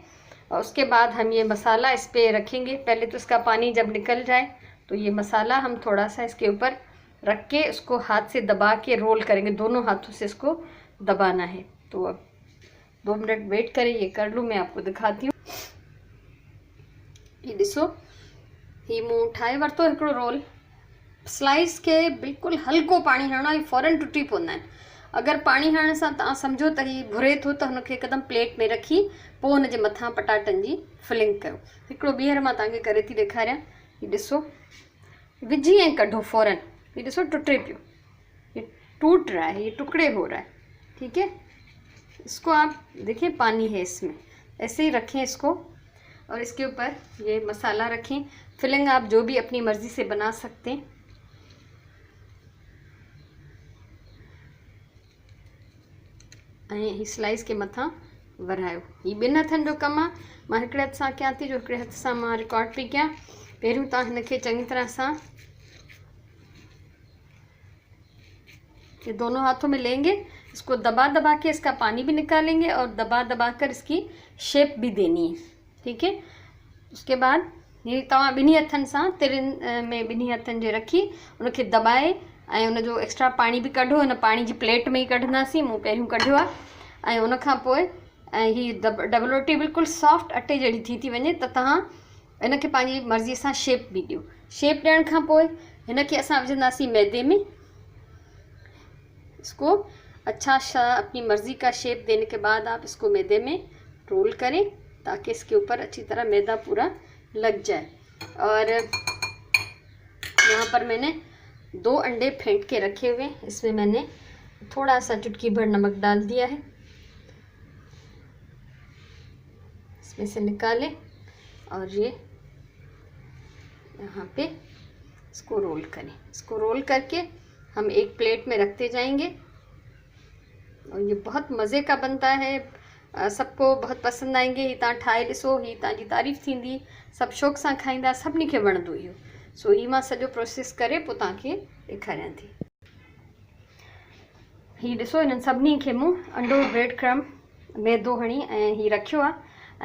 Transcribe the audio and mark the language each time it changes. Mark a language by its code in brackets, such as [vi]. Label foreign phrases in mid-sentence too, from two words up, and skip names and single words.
[hi] और उसके बाद हम ये मसाला इस पर रखेंगे। पहले तो इसका पानी जब निकल जाए तो ये मसाला हम थोड़ा सा इसके ऊपर रख के उसको हाथ से दबा के रोल करेंगे। दोनों हाथों से इसको दबाना है। तो अब 2 मिनट वेट करें, ये कर लूँ, मैं आपको दिखाती हूँ। [sd] ये ॾिसो, ही मूं ठाहे वरितो हिकिड़ो रोल। स्लाइस के बिल्कुलु हल्को पाणी हणणो आहे, फ़ौरन टुटी पवंदा आहिनि। अगरि पाणी हणण सां तव्हां सम्झो त हीउ भुरे थो त हुनखे हिकदमि प्लेट में रखी पोइ हुन जे मथां पटाटनि जी फिलिंग कयो। हिकिड़ो ॿीहर मां तव्हांखे करे थी ॾेखारियां। हीउ ॾिसो, विझी ऐं कढो फ़ौरन। ये ॾिसो टुटे पियो, [hi] ये टूट रहा है, ये टुकड़े हो रहा है। ठीक है। इसको आप देखिए, पानी है इसमें, ऐसे ही रखें इसको और इसके ऊपर ये मसाला रखें। फिलिंग आप जो भी अपनी मर्ज़ी से बना सकते हैं। [sd] ऐं ही स्लाइस के मथां वरायो। ही 2 हथनि जो कमु आहे। मां हिकिड़े हथ सां कयां थी, जो हिकिड़े हथ सां मां रिकॉर्ड पई कयां। पहिरियों तव्हां हिनखे चङी तरह सां [hi] ये दोनों हाथों में लेंगे, इसको दबा दबा के इसका पानी भी निकालेंगे और दबा दबा कर इसकी शेप भी देनी है। ठीक है। उसके बाद [sd] ये तव्हां 2 हथनि सां तिरनि में 2 हथनि जे रखी उनखे दबाए ऐं उन जो एक्स्ट्रा पाणी बि कढो। हिन पाणी जी प्लेट में ई कढंदासीं, मूं पहिरियों कढियो आहे। ऐं उनखां पोइ ही डबल रोटी बिल्कुलु सॉफ्ट अटे जहिड़ी थी वञे त तव्हां इनखे पंहिंजी मर्ज़ीअ सां शेप बि ॾियो। शेप ॾियण खां पोइ हिनखे असां विझंदासीं मैदे में। [hi] इसको अच्छा सा अपनी मर्ज़ी का शेप देने के बाद आप इसको मैदे में रोल करें ताकि इसके ऊपर अच्छी तरह मैदा पूरा लग जाए। और यहाँ पर मैंने 2 अंडे फेंट के रखे हुए, इसमें मैंने थोड़ा सा चुटकी भर नमक डाल दिया है। इसमें से निकालें और ये यहाँ पे इसको रोल करें। इसको रोल करके हम एक प्लेट में रखते जाएंगे और ये बहुत मज़े का बनता है। सबको बहुत पसंद आएंगे। [sd] ही तव्हां ठाहे ॾिसो, ही तव्हांजी तारीफ़ थींदी, सब शौक़ सां खाईंदा, सभिनी खे वणंदो इहो। सो ही मां सॼो प्रोसेस करे पोइ तव्हांखे ॾेखारियां थी। ही ॾिसो, हिननि सभिनी खे मूं अंडो, ब्रेड क्रम, मैदो हणी ऐं ही रखियो आहे।